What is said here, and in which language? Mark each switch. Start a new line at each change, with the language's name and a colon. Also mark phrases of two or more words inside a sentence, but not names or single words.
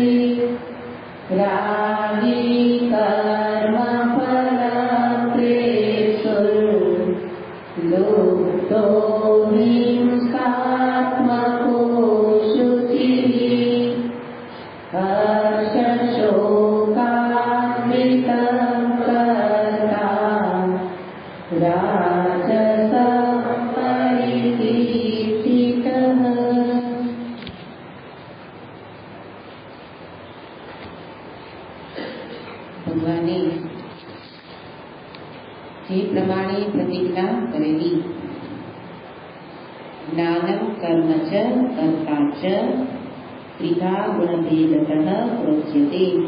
Sanskrit: रागी कर्मफलप्रेषुर् लुप्तो हिंसात्मको शुचिः हर्षशोकान्वितं कर्ता राजसः परिकीर्तितः।
Gujarati: ભગવાને જે પ્રમાણે પ્રતિજ્ઞા કરેલી
Sanskrit: જ્ઞાનમ કર્મ ચ કર્તા ચ ત્રિધા ગુણભેદતઃ પ્રોચ્યતે.